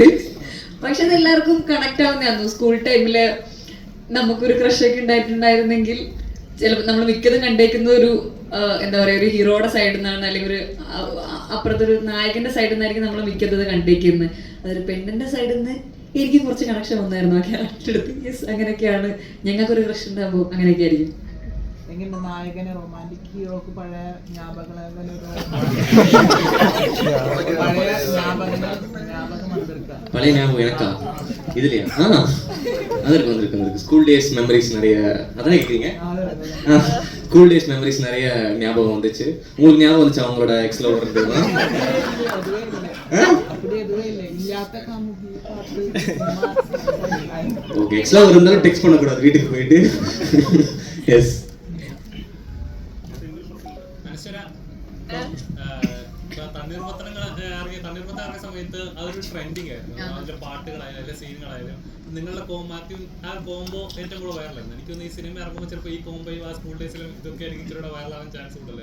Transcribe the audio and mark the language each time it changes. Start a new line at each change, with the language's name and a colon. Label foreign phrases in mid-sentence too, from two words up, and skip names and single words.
Malayalam: പക്ഷെ അത് എല്ലാവർക്കും കണക്ട് ആവുന്നതായിരുന്നു. സ്കൂൾ ടൈമില് നമുക്കൊരു ക്രഷൊക്കെ ഉണ്ടായിട്ടുണ്ടായിരുന്നെങ്കിൽ ചിലപ്പോൾ നമ്മൾ മിക്കതും കണ്ടേക്കുന്ന ഒരു എന്താ പറയുക, ഒരു ഹീറോയുടെ സൈഡിൽ നിന്നാണ്, അല്ലെങ്കിൽ ഒരു അപ്പുറത്തൊരു നായകന്റെ സൈഡിൽ നിന്നായിരിക്കും നമ്മൾ മിക്കത് കണ്ടേക്കുന്നത്. അതൊരു പെണ്ണിന്റെ സൈഡിൽ നിന്ന് എനിക്ക് കുറച്ച് കണക്ഷൻ വന്നായിരുന്നു ആ ക്യാരക്ടർ എടുത്ത്. യെസ്, അങ്ങനെയൊക്കെയാണ്. ഞങ്ങൾക്കൊരു ക്രഷ് ഉണ്ടാകുമ്പോൾ അങ്ങനെയൊക്കെ ആയിരിക്കും. എങ്ങനെ നായകനെ റൊമാൻറ്റിക് ഹീറോക്ക് പഴയ ஞாபகம்
Tamil: பழைய ஞாபகம் எனக்கா? இதுலையா? அதற்கு வந்திருக்கு.
English: school days memories
Tamil: நிறைய. அதான் கேட்குறீங்க?
English: school days memories
Tamil: நிறைய ஞாபகம் வந்துச்சு. உங்களுக்கு ஞாபகம் வந்துச்சு அவங்களோட எக்ஸ்ல ஓடுறதுலாம்? ஓகே, எக்ஸ்ல இருந்தாலும் டெக்ஸ்ட் பண்ணக்கூடாது வீட்டுக்கு போயிட்டு. எஸ்.
Malayalam: തണ്ണീർമത്തം ഇറങ്ങിയ സമയത്ത് അതൊരു ട്രെൻഡിങ് ആയിരുന്നു. അതിന്റെ പാട്ടുകളായാലും സീനുകളായാലും നിങ്ങളുടെ മാത്യു ആ കോംബോ ഏറ്റവും കൂടെ വൈറലായിരുന്നു. എനിക്കൊന്ന് ഈ സിനിമ ഇറങ്ങുമ്പോൾ ചിലപ്പോൾ ഈ കോംബോയും ആ സ്കൂൾ ഡേയ്സിലും ഇതൊക്കെ എനിക്ക് ഇച്ചിരി വൈറലാകാൻ ചാൻസ് ഉണ്ടല്ലോ.